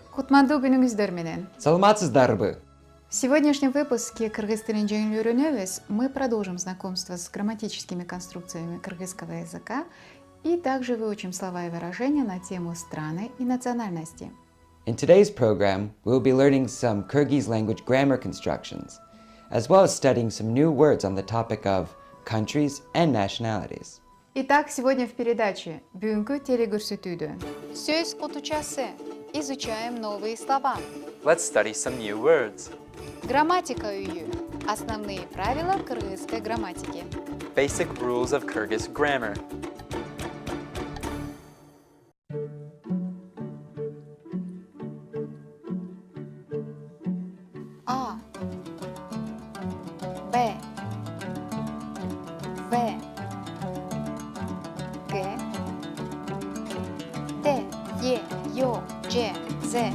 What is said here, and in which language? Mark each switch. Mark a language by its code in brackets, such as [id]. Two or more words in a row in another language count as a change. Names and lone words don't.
[ky] Кутмандуу күнүңүздөр менен. Саламатсыздарбы? [ru] В сегодняшнем выпуске «Кыргыз тилин жеңил үйрөнөбүз» мы продолжим знакомство с грамматическими конструкциями кыргызского языка и также выучим слова и выражения на тему страны и национальности. [en] In today's program, we'll be learning some Kyrgyz language grammar constructions, as well as studying some new words on the topic of countries and nationalities. [ru] Итак, сегодня в передаче [ky] «Бүгүнкү телегөрсөтүүдө» сөз кутучасы. [ru] Изучаем новые слова. [en] Let's study some new words. [ky] Грамматика үйү. [ru] Основные правила кыргызской грамматики. [en] Basic rules of Kyrgyz grammar. [ru] А, Б, В, Г, Д, Е, Ё, Ж, З,